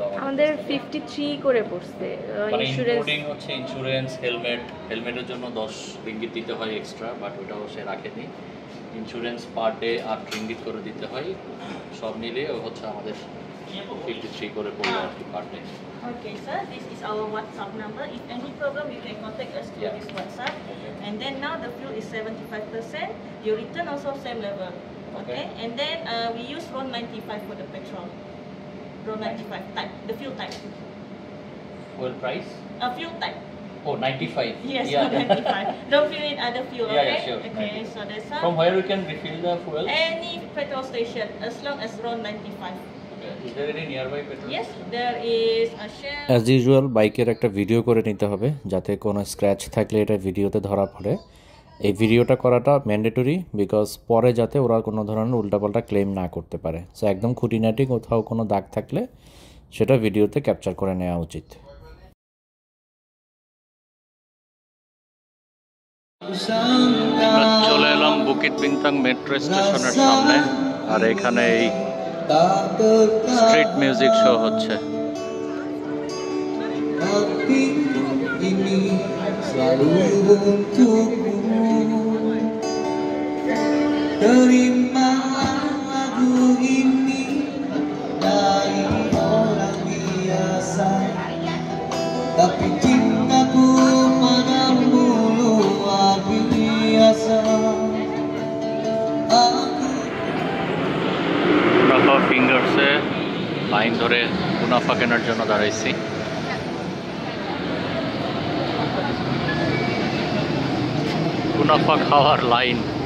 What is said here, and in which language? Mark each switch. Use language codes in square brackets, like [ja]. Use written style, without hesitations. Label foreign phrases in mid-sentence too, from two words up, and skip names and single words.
[bn] আমাদের 53 করে পড়ছে। মানে ইনক্লুডিং হচ্ছে ইন্স্যুরেন্স, হেলমেটের জন্য ১০ রিঙ্গিত দিতে হয় এক্সট্রা, বাট ওটাও সে রাখেনি। ইন্স্যুরেন্স [en] per day [bn] ৮ রিঙ্গিত করে দিতে হয়। সব মিলিয়ে হচ্ছে আমাদের 53 করে পড়লো আর কি [en] per day. Okay, sir. This is our WhatsApp number. If any problem, you can contact us through this WhatsApp. Okay. And then now the fuel is 75%. Your return also same level. Okay. And then we use RON 95 for the petrol. RON 95 type, the fuel type. Fuel price? Fuel type. Oh, 95. Yes, Yeah. 95. Don't fill in other fuel. Yeah, okay. yeah, sure. Okay. 95. So that's From where we can refill the fuel? any petrol station as long as RON 95. Okay. Is there any nearby petrol Yes, station? there is a Shell. as usual [bn] বাইকের একটা ভিডিও করে নিতে হবে, যাতে কোনো স্ক্র্যাচ থাকলে এটা ভিডিওতে ধরা পড়ে। এই ভিডিওটা করাটা [en] mandatory, because [bn] পরে যাতে ওরা কোনো ধরনের উল্টাপাল্টা ক্লেম না করতে পারে। সো একদম খুঁটিনাটি কোথাও কোনো দাগ থাকলে সেটা ভিডিওতে ক্যাপচার করে নেওয়া উচিত। চলে এলাম বুকিট বিনতাং মেট্রো স্টেশনের সামনে, আর এখানে এই [en] street music show [bn] হচ্ছে। [ms] Terima lagu ini dari orang biasa, tapi cintaku padamu luar biasa. [bn] কুনাফা ফিঙ্গার্সে লাইন ধরে কুনাফা কেনার জন্য দাঁড়াইছি। কুনাফা খাওয়ার লাইন।